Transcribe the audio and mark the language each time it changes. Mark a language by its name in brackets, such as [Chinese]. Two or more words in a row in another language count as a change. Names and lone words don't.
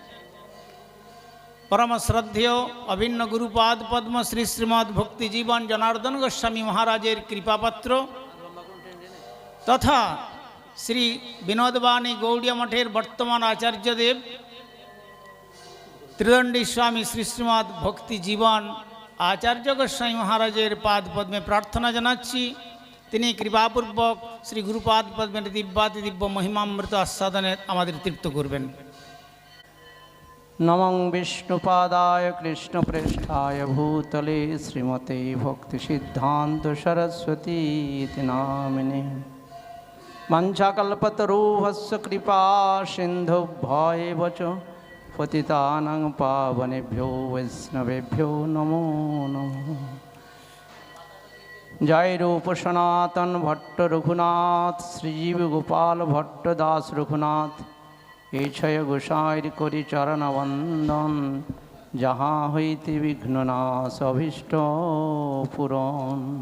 [Bangla] পরম শ্রদ্ধেয় অভিন্ন গুরুপাদ পদ্ম শ্রী শ্রীমৎ ভক্তি জীবন জনার্দন গোস্বামী মহারাজের কৃপাপাত্র তথা শ্রী বিনোদবাণী গৌড়িয়া মঠের বর্তমান আচার্যদেব ত্রিদণ্ডী স্বামী শ্রী শ্রীমৎ ভক্তি জীবন আচার্য গোস্বামী মহারাজের পাদ পদ্মে প্রার্থনা জানাচ্ছি, তিনি কৃপাপূর্বক শ্রী গুরুপাদ পদ্মের দিব্যাতি দিব্য মহিমামৃত আস্বাদনে আমাদের তৃপ্ত করবেন। [Sanskrit] নমং বিষ্ণুপাদায় কৃষ্ণপ্রেষ্ঠায় ভূতলে শ্রীমতে ভক্তি সিদ্ধান্ত সরস্বতী নামিনে মঞ্চাকল্পতরুভস্য কৃপা সিন্ধুভ্যেব চ পতিতানাং পাবনেভ্যো বৈষ্ণবেভ্যো নমো নমঃ। [Bangla] জয় রূপ সনাতন ভট্ট রঘুনাথ, শ্রীজীব গোপাল ভট্ট দাস রঘুনাথ, এই ছয় গোসাইর করি চরণ বন্দন। যাহা হইতে বিঘ্ন নাশ অভীষ্ট পূরণ।